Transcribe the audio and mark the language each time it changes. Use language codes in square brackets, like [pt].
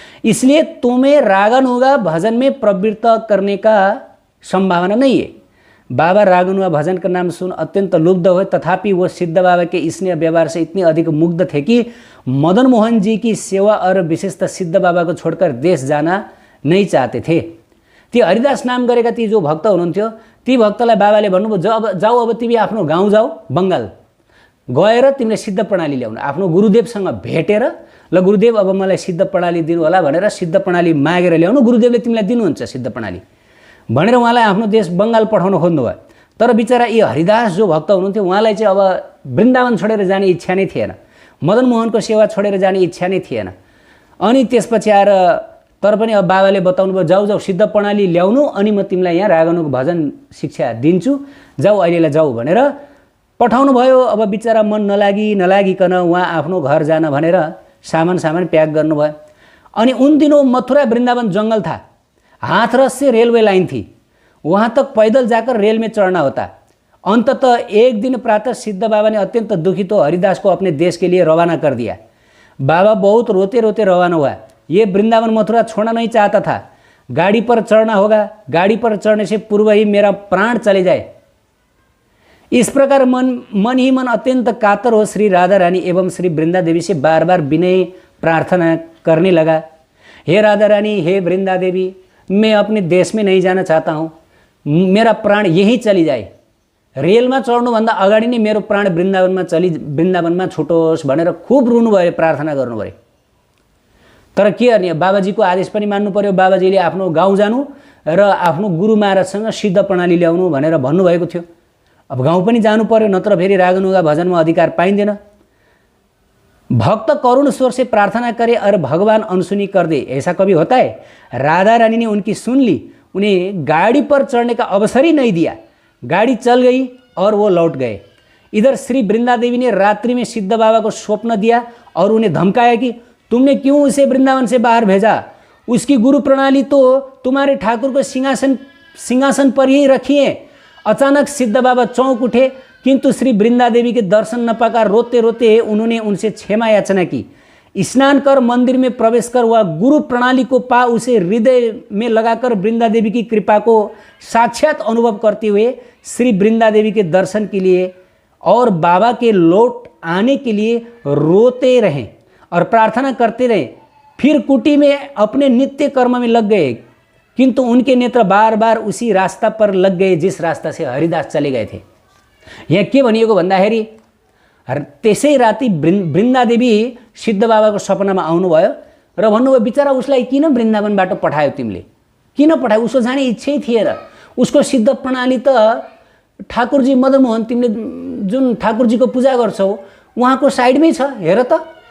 [hi] इसलिए तुम्हें रागानुगा भजन में प्रवृत्त करने का संभावना नहीं है। बाबा रागानुगा भजन का नाम सुन अत्यंत लुब्ध हुए, तथापि वो सिद्ध बाबा के स्नेह व्यवहार से इतने अधिक मुग्ध थे कि मदन मोहन जी की सेवा और विशेषतः सिद्ध बाबा को छोड़कर देश जाना नहीं चाहते थे। [ne] ती हरिदास नाम गरेका ती जो भक्त हुनुहुन्थ्यो, ती भक्तलाई बाबाले भन्नुभयो, जाऊ अब तिमी आफ्नो गाउँ जाऊ, बङ्गाल गएर तिमीले सिद्ध प्रणाली ल्याउनु। आफ्नो गुरुदेवसँग भेटेर, ल गुरुदेव अब मलाई सिद्ध प्रणाली दिनु होला भनेर सिद्ध प्रणाली मागेर ल्याउनु, गुरुदेवले तिमीलाई दिनुहुन्छ सिद्ध प्रणाली भनेर उहाँलाई आफ्नो देश बङ्गाल पठाउन खोज्नुभयो। तर बिचरा यी हरिदास जो भक्त हुनुहुन्थ्यो उहाँलाई चाहिँ अब वृन्दावन छोडेर जाने इच्छा नै थिएन, मदन मोहनको सेवा छोडेर जाने इच्छा नै थिएन। अनि त्यसपछि आएर तर पनि अब बाबाले बताउनु भयो, जाऊ जाऊ सिद्ध प्रणाली ल्याउनु, अनि म तिमीलाई यहाँ रागानुको भजन शिक्षा दिन्छु, जाऊ अहिलेलाई जाऊ भनेर पठाउनु भयो। अब बिचरा मन नलागिकन उहाँ आफ्नो घर जान भनेर सामान प्याक गर्नुभयो। [hi] अनि उन दिनों मथुरा वृंदावन जंगल था, हाथरस से रेलवे लाइन थी, वहाँ तक पैदल जाकर रेल में चढ़ना होता। अंततः एक दिन प्रातः सिद्ध बाबा ने अत्यंत दुखित हो हरिदास को अपने देश के लिए रवाना कर दिया। बाबा बहुत रोते रोते रवाना हुआ। ये वृंदावन मथुरा छोड़ना नहीं चाहता था। गाड़ी पर चढ़ना होगा, गाड़ी पर चढ़ने से पूर्व ही मेरा प्राण चले जाए, इस प्रकार मन ही मन अत्यंत कातर हो श्री राधा रानी एवं श्री वृंदा देवी से बार बार विनय प्रार्थना करने लगा। हे राधा रानी, हे वृंदा देवी, मैं अपने देश में नहीं जाना चाहता हूँ, मेरा प्राण यहीं चली जाए। [ne] रेलमा चढ्नुभन्दा अगाडि नै मेरो प्राण वृन्दावनमा छुटोस् भनेर खूब रुनुभयो, प्रार्थना गर्नुभयो। तर के गर्ने, बाबाजीको आदेश पनि मान्नु पर्यो। बाबाजीले आफ्नो गाउँ जानु र आफ्नो गुरु महाराजसँग सिद्ध प्रणाली ल्याउनु भनेर भन्नुभएको थियो। अब गाउँ पनि जानु पर्यो, नत्र फेरि रागनुगा भजनमा अधिकार पाइँदैन। [hi] भक्त करुण स्वर से प्रार्थना करे और भगवान अनसुनी कर दे, ऐसा कभी होता है? राधा रानी ने उनकी सुन ली, उन्हें गाड़ी पर चढ़ने का अवसर ही नहीं दिया। गाड़ी चल गई और वो लौट गए। इधर श्री वृंदा देवी ने रात्रि में सिद्ध बाबा को स्वप्न दिया और उन्हें धमकाया कि तुमने क्यों उसे वृंदावन से बाहर भेजा? उसकी गुरु प्रणाली तो तुम्हारे ठाकुर को सिंहासन पर ही रखी है। अचानक सिद्ध बाबा चौंक उठे, किंतु श्री वृंदा देवी के दर्शन न पाकर रोते रोते उन्होंने उनसे क्षमा याचना की। स्नान कर मंदिर में प्रवेश कर वह गुरु प्रणाली को पा उसे हृदय में लगाकर वृंदा देवी की कृपा को साक्षात अनुभव करते हुए श्री वृंदा देवी के दर्शन के लिए और बाबा के लौट आने के लिए रोते रहे और प्रार्थना करते रहे। फिर कुटी में अपने नित्य कर्म में लग गए, किंतु उनके नेत्र बार बार उसी रास्ता पर लग गए जिस रास्ता से हरिदास चले गए थे। [ne] यहाँ के भनिएको भन्दाखेरि त्यसै राति वृंदा देवी सिद्ध बाबाको सपनामा आउनुभयो र भन्नुभयो, बिचरा उसलाई किन वृन्दावनबाट पठायो तिमीले? किन पठायो? उसको जाने इच्छै थिएन। उसको सिद्ध प्रणाली त ठाकुरजी मदन मोहन, तिमीले जुन ठाकुरजीको पूजा गर्छौ उहाँको साइडमै छ, हेर त।